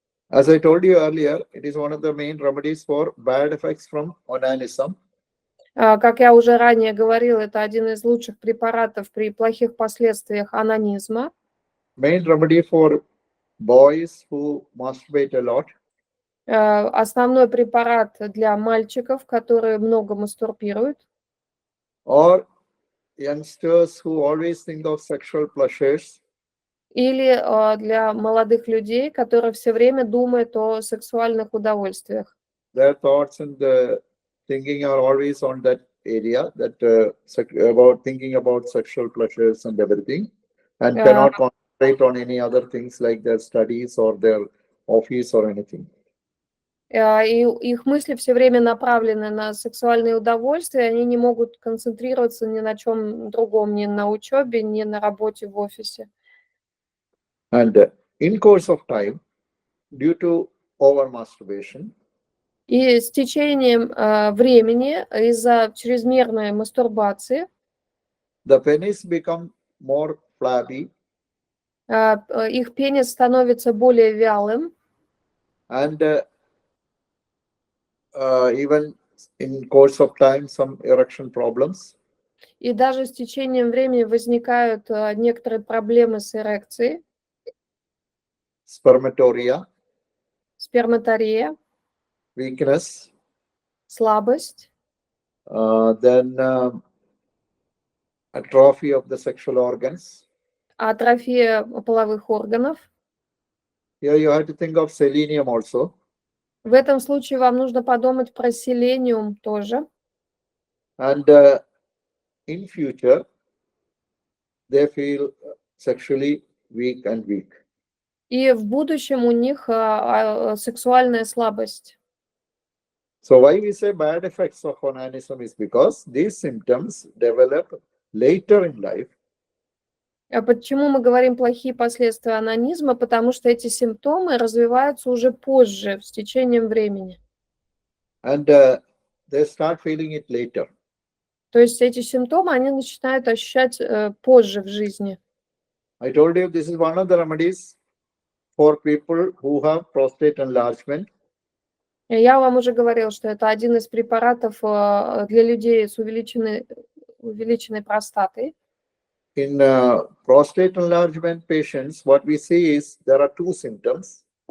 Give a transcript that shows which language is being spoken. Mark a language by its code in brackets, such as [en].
[en] As I told you earlier, it is one of the main remedies for bad effects from onanism. [ru] Как я уже ранее говорила, это один из лучших препаратов при плохих последствиях онанизма. [en] Main remedy for boys who masturbate a lot. [ru] Основной препарат для мальчиков, которые много мастурбируют. [en] Or youngsters who always think of sexual pleasures. [ru] Или для молодых людей, которые все время думают о сексуальных удовольствиях. [en] Their thoughts and thinking are always on that area, that about thinking about sexual pleasures and everything, and cannot concentrate on any other things like their studies or their office or anything. [ru] И их мысли все время направлены на сексуальные удовольствия, они не могут концентрироваться ни на чем другом, ни на учебе, ни на работе в офисе. [en] And in course of time, due to over masturbation, [ru] И с течением времени из-за чрезмерной мастурбации [en] the penis become more flabby, [ru] их пенис становится более вялым, [en] and even in course of time, some erection problems. [ru] и даже с течением времени возникают некоторые проблемы с эрекцией, [en] Spermatoria, [ru] сперматария, [en] weakness, [ru] слабость, [en] then atrophy of the sexual organs. [ru] атрофия половых органов. [en] Here you have to think of selenium also. [ru] В этом случае вам нужно подумать про селениум тоже. [en] And in future, they feel sexually weak and weak. [ru] И в будущем у них сексуальная слабость. [en] So why we say bad effects of onanism is because these symptoms develop later in life. [ru] А почему мы говорим плохие последствия анонизма? Потому что эти симптомы развиваются уже позже, с течением времени. [en] And they start feeling it later. [ru] То есть эти симптомы они начинают ощущать позже в жизни. [en] I told you this is one of the remedies for people who have prostate enlargement. [ru] Я вам уже говорила, что это один из препаратов для людей с увеличенной простатой. [en] In prostate enlargement patients, what we see is there are two symptoms.